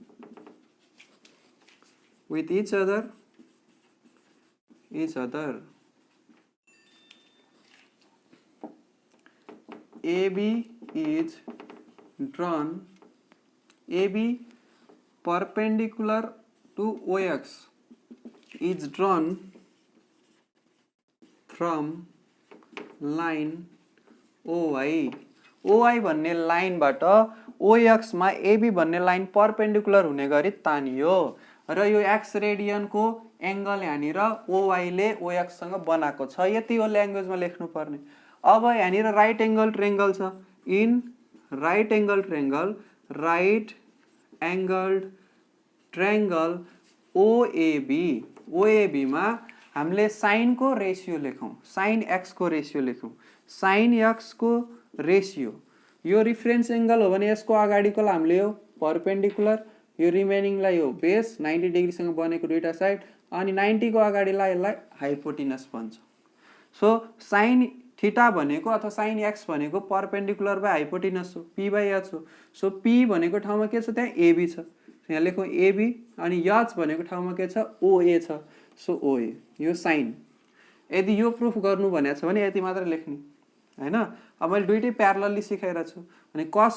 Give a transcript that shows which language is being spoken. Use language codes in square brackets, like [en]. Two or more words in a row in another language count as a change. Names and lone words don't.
[en] with each other AB is drawn AB perpendicular to OX is drawn from line [ne] OY भन्ने लाइनबाट OX मा AB भन्ने लाइन परपेन्डिकुलर हुने गरी तानियो र यो x रेडियन को एंगल यहाँनिर OY ले OX सँग बनाएको छ यति हो ल्याङ्ग्वेजमा लेख्नु पर्ने अब यहाँनिर [en] right angle triangle [ne] छ [en] in right angled triangle [ne] OAB मा हामीले sin को रेशियो लेखौं sin x को रेशियो लेखौं sin x को रेशियो यो [en] reference angle [ne] हो भने यसको अगाडिको हामीले यो परपेन्डिकुलर यो रिमेनिङ लाई यो बेस 90 डिग्री सँग बनेको दुईटा साइड अनि 90 को अगाडिलाई यसलाई हाइपोटेनस भन्छ सो sin थीटा भनेको अथवा sin x भनेको [en] perpendicular by hypotenuse [ne] हो [en] p by h [ne] हो सो p भनेको ठाउँमा के छ त्यहाँ AB छ यहाँ लेखौं AB अनि h भनेको ठाउँमा के छ OA छ सो OA यो sin यदि यो प्रुफ गर्नु भनेको छ भने यति मात्र लेख्ने हैन अब मैले दुईटै प्यारलली सिकाइरा छु अनि cos